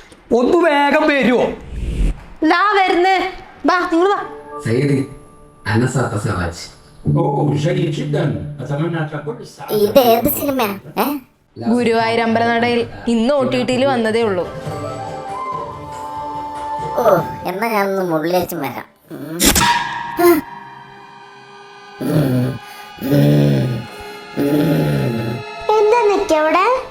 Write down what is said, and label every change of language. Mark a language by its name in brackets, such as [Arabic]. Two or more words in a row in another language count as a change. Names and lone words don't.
[Malayalam] ഒന്ന് വേഗം വരുമോ? ദാ വരുന്നേ. വാ നിങ്ങൾ വാ. [Arabic] سيدي أنا سأتزوج. جيد جدا أتمنى أن تكون السعادة. [Malayalam] ഇത് ഏത് സിനിമയാ? ഗുരുവായൂർ അമ്പലനടയിൽ ഇന്ന് OTT-ൽ വന്നതേ ഉള്ളൂ. ഓ എന്നാ ഞാനൊന്ന് മുള്ളിലേച്ചും വരാം. എന്താ നിക്കവിടെ?